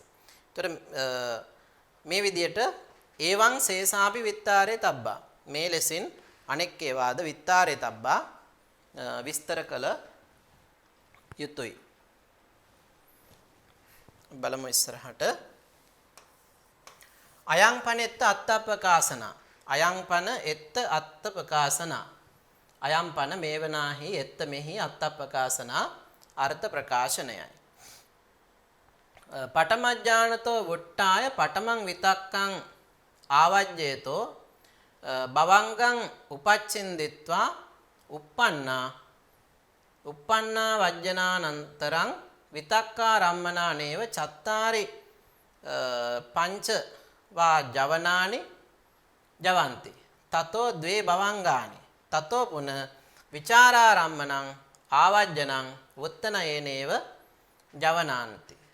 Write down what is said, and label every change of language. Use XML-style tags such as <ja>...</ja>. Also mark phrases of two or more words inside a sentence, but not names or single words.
<si>ඒතර මේ විදියට</si> <pi>ඒවං සේසාපි විත්තාරේ තබ්බා.</pi> <si>මේ ලෙසින් අනෙක් ඒවාද</si> <pi>විත්තාරේ තබ්බා</pi> <si>විස්තර කළ යුතුයි. බලමු ඉස්සරහට.</si> <pi>අයං පනෙත්ත අත්තප්පකාසන. අයං පන එත්ත අත්තප්පකාසන. අයං පන මේවනාහි එත්ත මෙහි අත්තප්පකාසන</pi> <si>අර්ථ ප්‍රකාශනයයි.</si> <pi>පඨමඥානතෝ වුට්ටාය පඨමං විතක්කං ආවජ්ජේතෝ භවංගං උපච්ඡින්දිත්වා uppannā vajjanānantarang vitakkārammanā neva චත්තාරි පංච වා ජවනානි ජවಂತಿ තතෝ ද්වේ භවංගානි තතෝ පුන විචාරාරම්මනං ආවජ්ජනං වුත්තනයේනේව ජවනාන්ති.</pi>